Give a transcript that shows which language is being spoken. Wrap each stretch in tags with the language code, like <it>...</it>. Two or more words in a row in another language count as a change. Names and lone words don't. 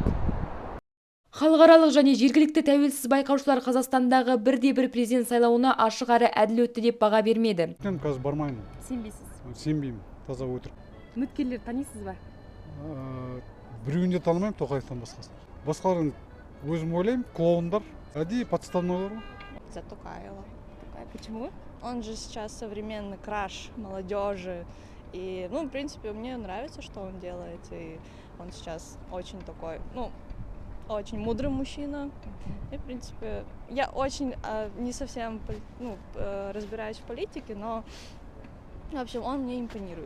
<kk>Халықаралық және жергілікті тәуелсіз байқаушылар Қазақстандағы бірде-бір президент сайлауына ашық әрі әділ өтті деп баға бермеді. Мен қазір бармаймын. Сенбейсіз? Сенбеймін, таза өтірік. Үміткерлер танисыз ба? Біреуін де танымаймын, Тоқаевтан басқасын. Басқаларын өзім ойлаймын, клоундар, әдейі подставналар.</kk> <ru>За Токаева. Почему? Он же сейчас современный краш молодежи. И, в принципе, мне нравится, что он делает. И он сейчас очень такой, очень мудрый мужчина. И, в принципе, я очень не совсем разбираюсь в политике, но, в общем, он мне импонирует.</ru>